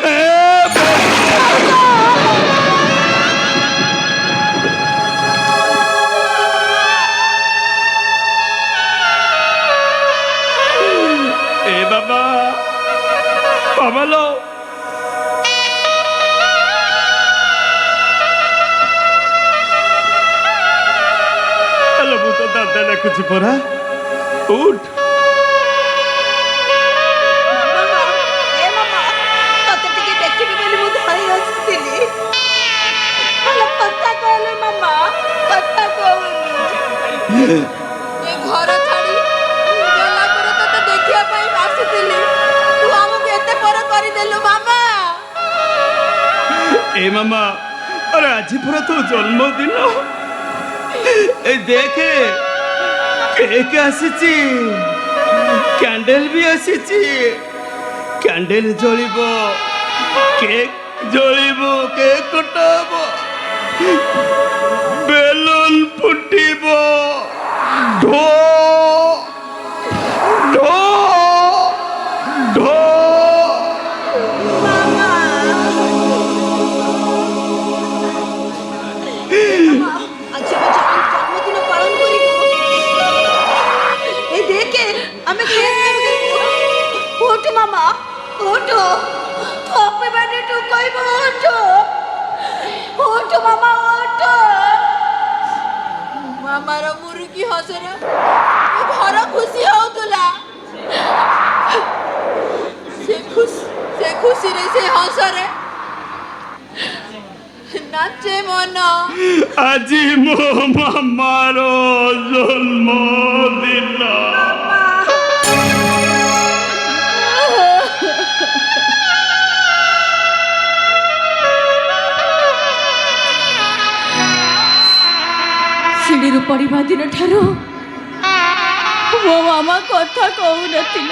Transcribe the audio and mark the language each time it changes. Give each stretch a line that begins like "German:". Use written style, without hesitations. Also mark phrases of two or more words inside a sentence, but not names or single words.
Odia: ଏ ବାବା ବାବା ଲୋ, ହେଲୋ ମୁ ତୋ ଦାଦା ଡାକୁଚି ପରା, ଉଠ। ଏ ମାମା ତତେ ଟିକେ ଦେଖିବି ବୋଲି ମୁ ଧାଇଁ ଆସିଲି। ଏ ଘର ଛାଡ଼ି ଗଲା ପରେ ତତେ ଦେଖିବା ପାଇଁ ଆସିଥିଲି। ତୁ ଆମକୁ ଏତେ ପର କରିଦେଲୁ ମାମା। ଏ ମାମା, ଅରେ ଆଜି ପୂରା ତୋ ଜନ୍ମଦିନ ଏ ଦେଖେ କେକ ଆସିଚି, କ୍ୟାଣ୍ଡଲ ଭି ଆସିଚି, କ୍ୟାଣ୍ଡଲ ଜଳିବ, କେକ ଜଳିବ, କେକ କଟାବ, ବେଲୁନ ଫୁଟିବ, ଢୋ ଢୋ ଢୋ। ଆଜି ମୋ ଜନ୍ମଦିନ ପାଳନ କରିବୁ। ଏ ଦେଖେ ଆମେ ଉଠ ମାମା ଉଠ, ତମେ ମାନେ ତୁ କହିବ ଉଠ ଉଠ ମାମା ଉଠ। ମାମାର ମୁରୁକି ହସରେ ଏ ଘର ଖୁସି ହଉଥିଲା। ସେ ଖୁସିରେ ସେ ହସରେ ନାଚେ ମନ। ଆଜି ମୋ ମାମାର ଜନ୍ମଦିନ। ସିଡ଼ିରୁ ପଡ଼ିବା ଦିନ ଠାରୁ ମୋ ମାମା କଥା କହୁନଥିଲା।